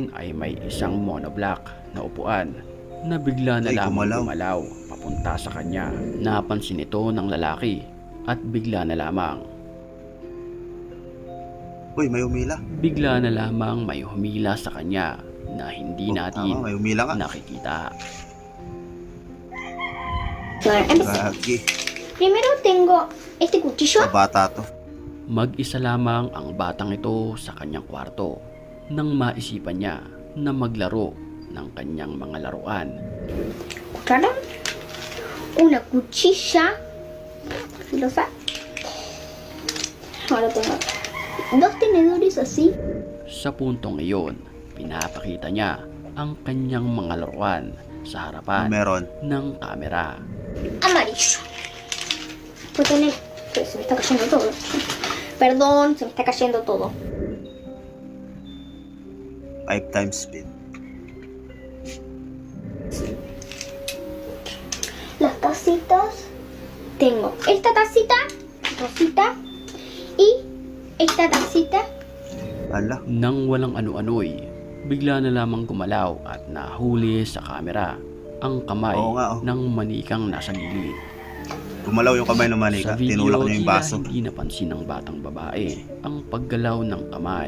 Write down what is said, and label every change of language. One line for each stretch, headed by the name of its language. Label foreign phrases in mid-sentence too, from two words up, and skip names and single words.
Filipino: likuran ay may isang monoblock na upuan na bigla na Ay, lamang gumalaw. gumalaw papunta sa kanya. Napansin ito ng lalaki at bigla na lamang Bigla na lamang may humila sa kanya na hindi natin Tama, may humila nga. nakikita.
Spanish: Bueno,
Filipino: Gagi.
Spanish: primero tengo este cuchillo.
Filipino: Sa bata to. Mag-isa lamang ang batang ito sa kanyang kwarto nang maisipan niya na maglaro ng kanyang mga laruan.
Spanish: Cuchara. Una cuchilla filosa. Ahora tengo dos tenedores así.
Filipino: Sa puntong iyon, pinapakita niya ang kanyang mga laruan sa harapan Meron. ng kamera.
Spanish: Amarillo. Pues tener. Pues se me está cayendo todo. Perdón, se me está cayendo todo.
English: 5 times speed.
Spanish: Las tacitas. Tengo esta tacita rosita y esta tacita. Ala.
Filipino: Nang walang ano-ano'y, bigla na lamang gumalaw at nahuli sa kamera ang kamay Oo nga, oh. ng manikang nasa gilid. Gumalaw yung kamay ng Sa manika. video, Tinulak niya yung tila baso. hindi napansin ng batang babae ang paggalaw ng kamay.